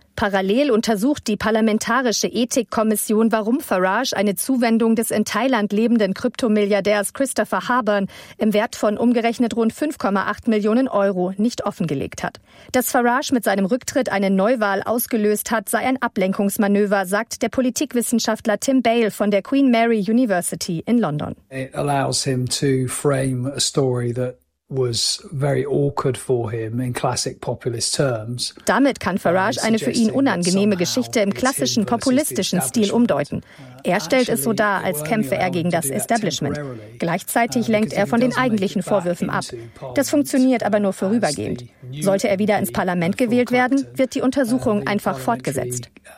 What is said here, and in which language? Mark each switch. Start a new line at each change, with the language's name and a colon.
German: Parallel untersucht die parlamentarische Ethikkommission, warum Farage eine Zuwendung des in Thailand lebenden Kryptomilliardärs Christopher Harburn im Wert von umgerechnet rund 5,8 Millionen Euro nicht offengelegt hat. Dass Farage mit seinem Rücktritt eine Neuwahl ausgelöst hat, sei ein Ablenkungsmanöver, sagt der Politikwissenschaftler Tim Bale von der Queen Mary University in London.
English: It allows him to frame a story that was very awkward for him in classic populist terms.
German: Damit kann Farage eine für ihn unangenehme Geschichte im klassischen populistischen Stil umdeuten. Er stellt es so dar, als kämpfe er gegen das Establishment. Gleichzeitig lenkt er von den eigentlichen Vorwürfen ab. Das funktioniert aber nur vorübergehend. Sollte er wieder ins Parlament gewählt werden, wird die Untersuchung einfach fortgesetzt.